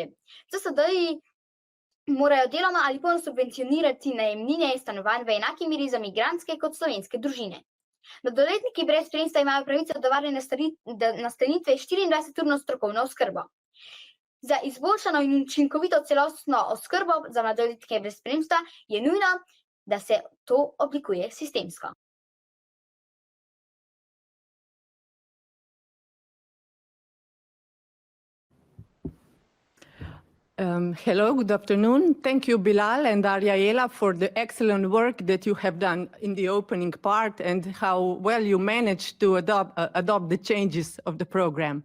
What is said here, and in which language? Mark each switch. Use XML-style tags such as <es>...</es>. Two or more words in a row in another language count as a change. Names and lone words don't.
<sl>CSD-ji morajo deloma ali polno subvencionirati najemnine stanovanj v enaki meri za migrantske kot slovenske družine. Mladoletniki brez spremstva imajo pravico do varne nastanitve 24-urno strokovno oskrbo. Za izboljšano in učinkovito celostno oskrbo za mladoletnike brez spremstva je nujno, da se to oblikuje sistemsko.</sl> <en>Hello, good afternoon. Thank you, Bilal and Ariela, for the excellent work that you have done in the opening part and how well you managed to adopt the changes of the program.</en>